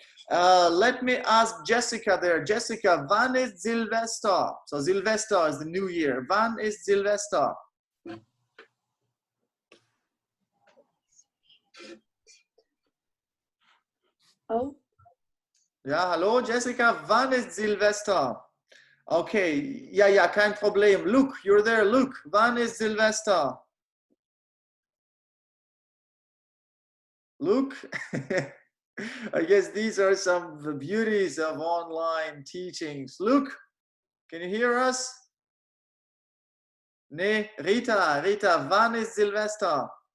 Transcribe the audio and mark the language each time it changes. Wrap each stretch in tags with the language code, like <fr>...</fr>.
<en>Let me ask Jessica there.</en> <de>Jessica, wann ist Silvester?</de> <en>So Silvester is the new year.</en> <de>Wann ist Silvester? Oh. Ja, hallo Jessica, wann ist Silvester? Okay, ja, kein Problem.</de> <en>Luke, you're there.</en> <de>Luke, wann ist Silvester? Luke?</de> <en>I guess these are some of the beauties of online teachings. Luke, can you hear us?</en> <de>Nee, Rita, wann ist Silvester?</de>